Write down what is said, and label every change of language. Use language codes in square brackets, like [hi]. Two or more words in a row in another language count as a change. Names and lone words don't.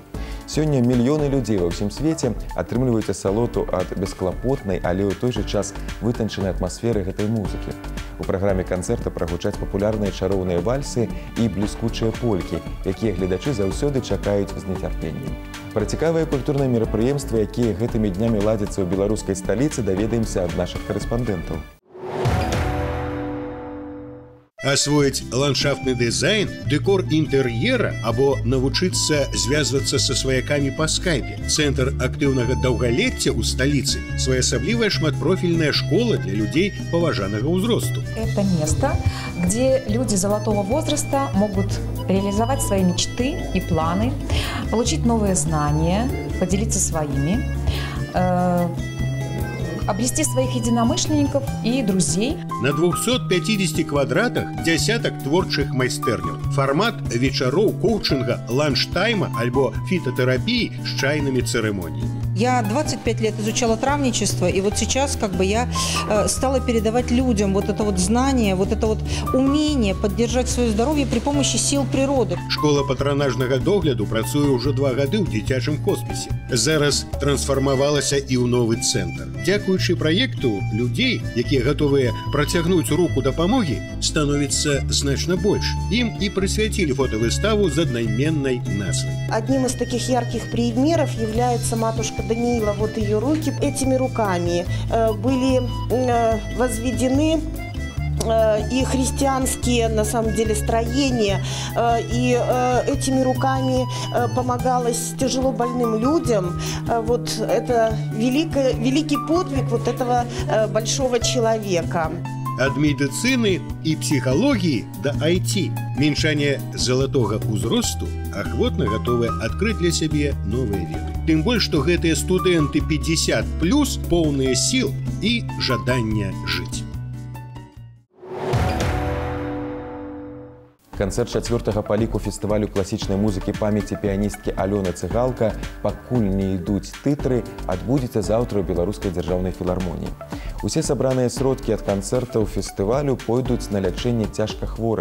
[be] Сёння мільёны людзей ва ўсім свеце атрымліваюць асалоту ад бесклапотнай, але ў той жа час вытанчанай атмасферы гэтай музыкі. У праграме канцэрта прагучаць папулярныя чароўныя вальсы і бліскучыя полькі, якія гледачы заўсёды чакаюць з нецярпеннем. Пра цікавыя культурныя мерапрыемствы, якія гэтымі днямі ладзяцца ў беларускай сталіцы, даведаемся ад нашых карэспандэнтаў. [ru] Освоить ландшафтный дизайн, декор интерьера [be] або навучыцца звязвацца со сваякамі по скайпе. Центр актыўнага даўгалецця ў сталіцы – своеасаблівая шматпрофильная школа для людей поважанага ўзросту. [ru] Это место, где люди золотого возраста могут реализовать свои мечты и планы, получить новые знания, поделиться своими, обрести своих единомышленников и друзей. [be] На 250 квадратах десяток творчых майстэрняў. Формат вечароў коучинга, ланчтайма альбо [ru] фитотерапии с чайными церемониями. Я 25 лет изучала травничество, и вот сейчас я стала передавать людям вот это вот знание, вот это вот умение поддержать свое здоровье при помощи сил природы. [be] Школа патронажнага догляду працуе ўжо 2 гады ў дзіцячым хоспісе. Зараз трансфармавалася і ў новы цэнтр. Дзякуючы праекту людзей, якія гатовыя працягнуць руку дапамогі, становіцца значна больш. Ім і прысвяцілі фотовыставу з аднайменнай назвай. [ru] Одним из таких ярких примеров является матушка Даниила. Вот ее руки. Этими руками были возведены и христианские, на самом деле, строения, и этими руками помогалось тяжело больным людям. Вот это великий подвиг вот этого большого человека. Ад медицины и психологии до IT. Меньшане золотого узросту охотно готовы открыть для себе новые веды. Тем более, что гэтые студенты 50+, полные сил и жадания жить. [be] Канцэрт 4-го па ліку фестывалю класічнай музыкі памяці піяністкі Алёны Цыгалка «Пакуль не ідуць тытры» адбудзецца заўтра ў беларускай дзяржаўнай філармоніі. Усе сабраныя сродкі ад канцэртаў фестывалю пойдуць на лячэнне цяжкахворых.